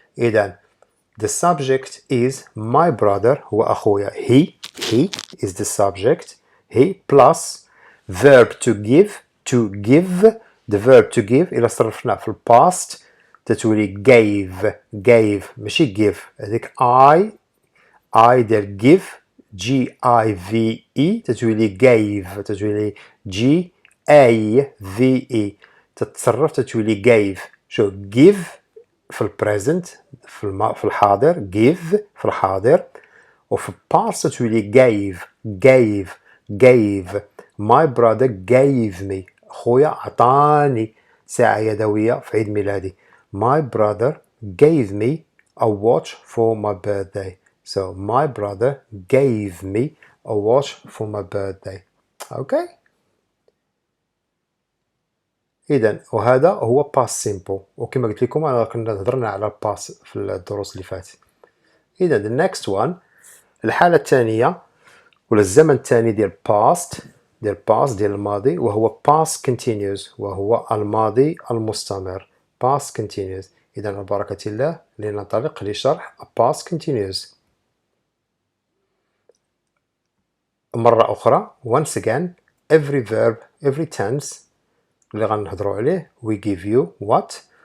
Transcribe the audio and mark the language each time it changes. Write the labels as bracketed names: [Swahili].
[Arabic] إذا [English] the subject is my brother [Arabic] هو أخويا. [English] he is the subject. he plus verb to give the verb to give [Arabic] إلا صرفناه في الباست تتولي [English] gave ماشي give. [Arabic] هذيك I ديال give give تتولي gave تتولي gave تتصرف تتولي gave. شو give في البريزنت في الحاضر give في الحاضر وفي past تتولي gave. [English] My brother gave me [Arabic] خويا عطاني ساعة يدوية في عيد ميلادي. [English] My brother gave me a watch for my birthday. So my brother gave me a watch for my birthday. Okay? [Arabic] اذا وهذا هو باس سيمبل، وكما قلت لكم انا كنا هضرنا على الباس في الدروس اللي فاتت. اذا [English] the next one [Arabic] الحالة الثانية ولا الزمن الثاني ديال past ديال الماضي، وهو past continuous، وهو الماضي المستمر past continuous. إذا ببركة الله لننطلق لشرح past continuous مرة أخرى. [English] once again every verb every tense [Arabic] اللي غنهضروا عليه [English] we give you what?